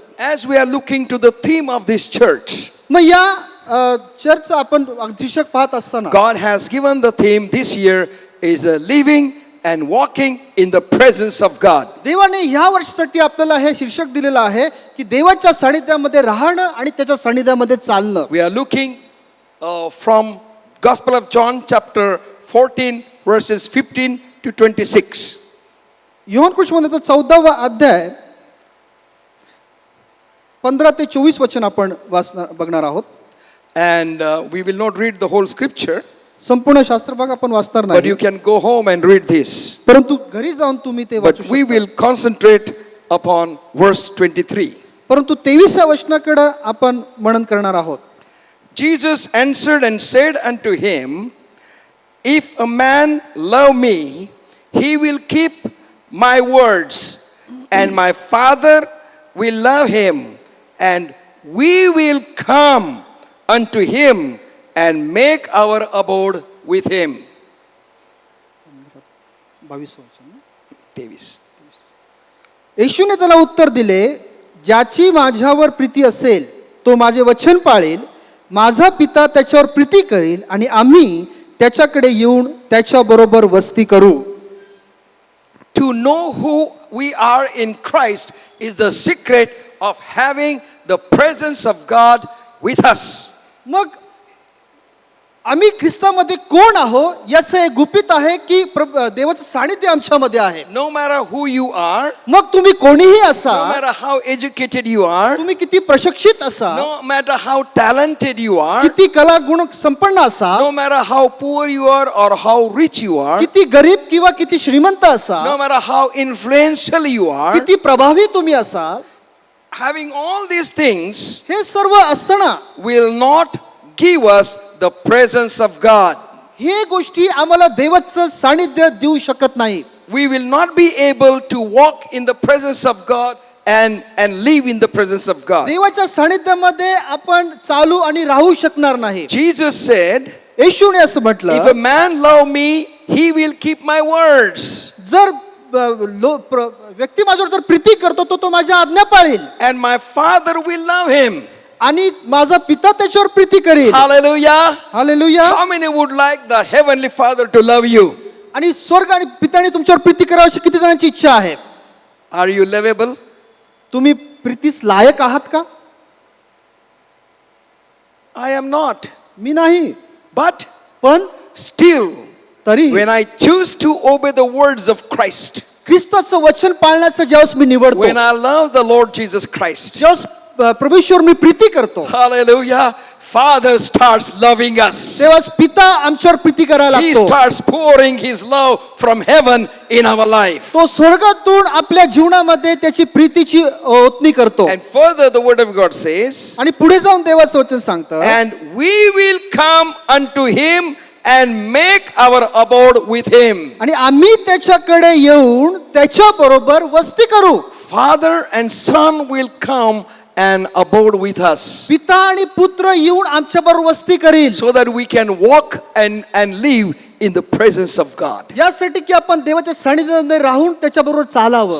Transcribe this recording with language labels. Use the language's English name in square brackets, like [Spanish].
[English] As we are looking to the theme of this church, [Marathi] मग या church आपण शीर्षक पाहत असताना [English] God has given the theme this year is living and walking in the presence of God. [Marathi] देवाने ह्या वर्षासाठी आपल्याला हे शीर्षक दिलेलं आहे की देवाच्या सानिध्यामध्ये राहणं आणि त्याच्या सानिध्यामध्ये चालणं. [English] We are looking from Gospel of John chapter 14 verses 15 to 26. [Marathi] Yohan कृष्णाचा 14वा अध्याय 15 ते 24 वचन आपण बघणार आहोत. [English] And we will not read the whole scripture, [Marathi] संपूर्ण शास्त्र भाग आपण वाचणार [English] but [Marathi] नाही, [English] you can go home and read this. [Marathi] परंतु घरी जाऊन तुम्ही ते [English] But [Marathi] वाचू [English] we [Marathi] शकता. [English] will concentrate upon verse 23. [Marathi] परंतु 23व्या वचनाकडे आपण मनन करणार आहोत. [English] Jesus answered and said unto him, If a man love me, he will keep my words, and my Father will love him, and we will come unto him and make our abode with him. [Marathi] 22 वचन. 23. येशूने त्याला उत्तर दिले, ज्याची माझ्यावर प्रीती असेल तो माझे वचन पाळेल, माझा पिता त्याच्यावर प्रीती करेल आणि आम्ही त्याच्याकडे येऊन त्याच्याबरोबर वस्ती करू. [English] To know who we are in Christ is the secret of having the presence of God with us. [Marathi] मग आम्ही ख्रिस्तामध्ये कोण आहो याचं एक गुपित आहे की देवाचं सानिध्य आमच्यामध्ये आहे. [English] No matter who you are, [Marathi] मग तुम्ही कोणीही असा, [English] no matter how educated you are, [Marathi] तुम्ही किती प्रशिक्षित असा, [English] no matter how talented you are, [Marathi] किती कला गुण संपन्न असा, [English] no matter how poor you are or how rich you are, [Marathi] किती गरीब किंवा किती श्रीमंत असा, [English] no matter how influential you are, [Marathi] किती प्रभावी तुम्ही असा, [English] having all these things [Marathi] हे सर्व असताना [English] will not give us the presence of God. [Marathi] हे गोष्टी आम्हाला देवाचं सानिध्य देऊ शकत नाही. [English] We will not be able to walk in the presence of God and live in the presence of God. [Marathi] देवाच्या सानिध्यामध्ये आपण चालू आणि राहू शकणार नाही. [English] Jesus said, [Marathi] येशूने असं [English] if [Marathi] म्हटलं, [English] a man love me, he will keep my words. [Marathi] जर व्यक्ती माझ्यावर जर प्रीती करतो तो माझ्या आज्ञा पाळेल [English] And my Father will love him. [Marathi] आणि माझा पिता त्याच्यावर प्रीती करेल. [English] Hallelujah. [Marathi] Hallelujah. [English] How many would like the Heavenly Father to love you? [Marathi] आणि स्वर्ग आणि पिताने तुमच्यावर प्रीती करावी अशी किती जणांची इच्छा आहे? [English] Are you lovable? [Marathi] तुम्ही प्रीतीस लायक आहात का? [English] I am not. [Marathi] मी नाही. [English] But [Marathi] पण [English] still, [Marathi] तरी [English] when I choose to obey the words of Christ, [Marathi] ख्रिस्ताचं वचन पाळण्याचं ज्यावेळेस मी निवडतो, [English] when I love the Lord Jesus Christ, [Marathi] ज्यावेळेस प्रभूश्वर मी प्रीती करतो, [English] hallelujah, Father starts loving us. [Marathi] तेव्हाच पिता आमच्यावर प्रीती करायला [English] He [Marathi] लागतो. [English] starts pouring His love from heaven in our life. [Marathi] तो स्वर्गातून आपल्या जीवनामध्ये त्याची प्रीतीची ओतणी करतो. [English] And further, the Word of God says, [Marathi] आणि पुढे जाऊन देवाचं वचन सांगतं, [English] and we will come unto Him and make our abode with Him. [Marathi] आणि आम्ही त्याच्याकडे येऊन त्याच्या बरोबर वस्ती करू. [English] Father and Son will come and abode with us, [Marathi] पिता आणि पुत्र येऊन आमच्या बरोबर वस्ती करील, [English] so that we can walk and live in the presence of God. [Marathi] यासाठी की आपण देवाच्या सानिध्यामध्ये राहून त्याच्या बरोबर चालावं.